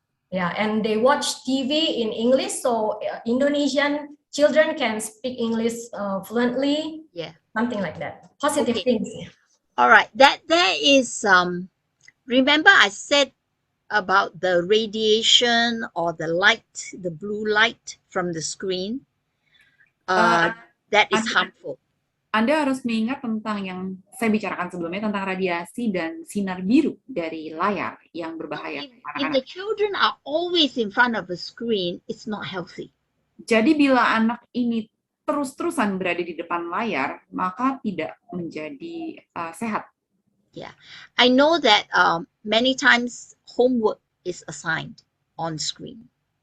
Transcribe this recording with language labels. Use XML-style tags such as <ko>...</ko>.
<en>Yeah, and they watch TV in English, so Indonesian children can speak English fluently. Yeah. Something like that. Positive Okay. things. All right. There is remember I said about the radiation or the light, the blue light from the screen. That is harmful.</en> <id>Anda harus mengingat tentang yang saya bicarakan sebelumnya tentang radiasi dan sinar biru dari layar yang berbahaya.</id> <en>If the children are always in front of a screen, it's not healthy.</en> <id>Jadi bila anak ini terus-terusan berada di depan layar, maka tidak menjadi sehat.</id> <en>Yeah, I know that many times homework is assigned on screen.</en>